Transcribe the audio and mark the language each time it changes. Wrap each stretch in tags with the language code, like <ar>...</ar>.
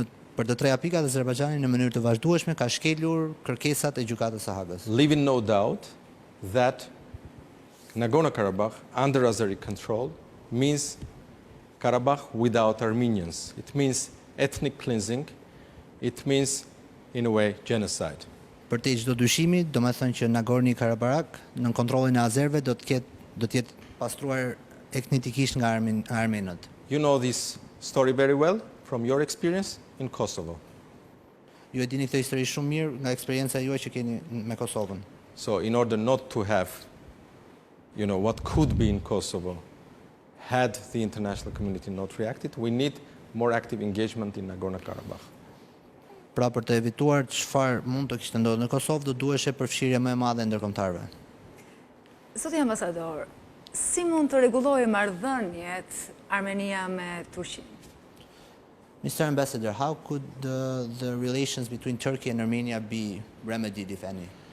<sq>Për të treja pikat Azerbajxhani në mënyrë të vazhdueshme ka shkelur kërkesat e gjykatës së Hagës.</sq> <en>Leaving no doubt that Nagorno-Karabakh under Azeri control means Karabakh without Armenians. It means ethnic cleansing. It means, in a way, genocide.</en> <sq>Për te çdo dyshimi, do të thonë që Nagorno-Karabakh në kontrollin e azerëve do të jetë pastruar etnikisht nga armenët.</sq> <en>You know this story very well from your experience in Kosovo.</en> <sq>Ju e dini këtë histori shumë mirë nga eksperjenca juaj që keni me Kosovën.</sq> <en>So in order not to have, what could be in Kosovo, had the international community not reacted, we need more active engagement in Nagorno-Karabakh.</en> <sq>Pra për të evituar çfarë mund të kishte ndodhur në Kosovë, do duheshte përfshirje më e madhe e ndërkombëtarëve. Zoti ambasador, si mund të rregullojë marrëdhëniet Armenia me Turqinë?</sq> <en>Mr. Ambassador, how could the relations between Turkey and Armenia be remedied, if any?</en>